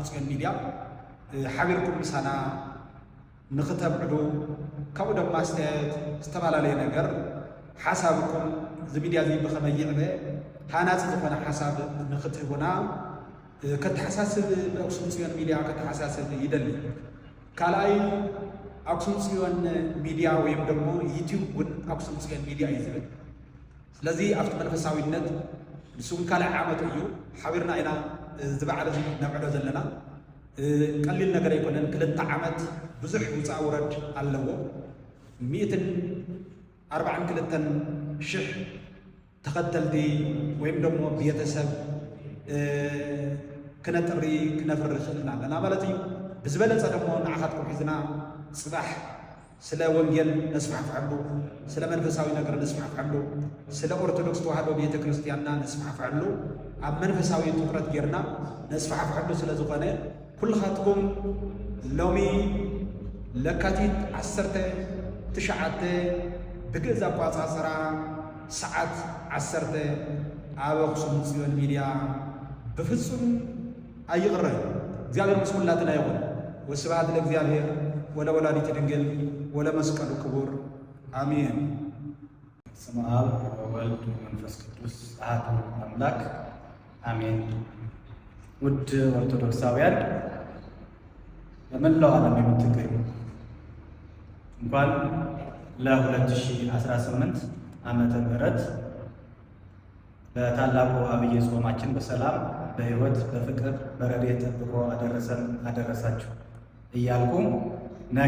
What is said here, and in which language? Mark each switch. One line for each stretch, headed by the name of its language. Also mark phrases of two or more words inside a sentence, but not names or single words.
Tigrinya: ጽዮን ሚድያ ሓቢርኩም ምሳና ንኽተብዕሉ ካብኡ ድማ ኣስተያየት ዝተፈላለየ ነገር ሓሳብኩም እዚ ሚድያ እዚ ብኸመይ ይዕበ ሃናፂ ዝኾነ ሓሳብ ንኽትህቡና ከተሓሳስብ ብኣክሱም ጽዮን ሚድያ ከተሓሳስብ ይደሊ። ካልኣይ ኣክሱም ጽዮን ሚድያ ወይም ደግሞ ዩቲዩብ እውን ኣክሱም ጽዮን ሚድያ እዩ ዝብል። ስለዚ ኣብቲ መንፈሳዊነት ንስውን ካልኣይ ዓመት እዩ ሓቢርና ኢና እዚ በዓል እዚ ነብዕሎ ዘለና። ቀሊል ነገር ኣይኮነን። 2 ዓመት ብዙሕ ውፃእ ውረድ ኣለዎ። 142,000 ተኸተልቲ ወይም ደግሞ ቤተሰብ ክነጥሪ ክነፍሪ ክእልና ኣለና ማለት እዩ። ብዝበለፀ ደግሞ ንዓኻትኩም ሒዝና ጽባሕ ስለ ወንጌል ነስፋሕፍሐሉ፣ ስለ መንፈሳዊ ነገር ነስፋሕፍሐሉ፣ ስለ ኦርቶዶክስ ተዋህዶ ቤተ ክርስቲያንና ነስፋሕፍሐሉ፣ ኣብ መንፈሳዊ ትኩረት ጌርና ነስፋሕፍሐሉ ስለ ዝኾነ ኩልኻትኩም ሎሚ ለካቲት 19 ብግእዝ ኣቋጻጽራ ሰዓት 10 ኣብ ኣክሱም ጽዮን ሚድያ ብፍጹም ኣይቕረን። እግዚአብሔር ምስ ኩላትና ይኹን።
Geez: ወስብሐት ለእግዚአብሔር ወለወላዲቱ ድንግል ወለመስቀሉ ክቡር አሜን። በስመ አብ ወወልድ ወመንፈስ ቅዱስ አሐዱ አምላክ አሜን።
Amharic: ውድ ኦርቶዶክሳውያን በመላው ዓለም የምትገኙ እንኳን ለ2018 ዓመተ ምህረት በታላቁ አብይ ጾማችን በሰላም በሕይወት በፍቅር በረድኤት ጠብቆ አደረሰን አደረሳችሁ እያልኩ ነገ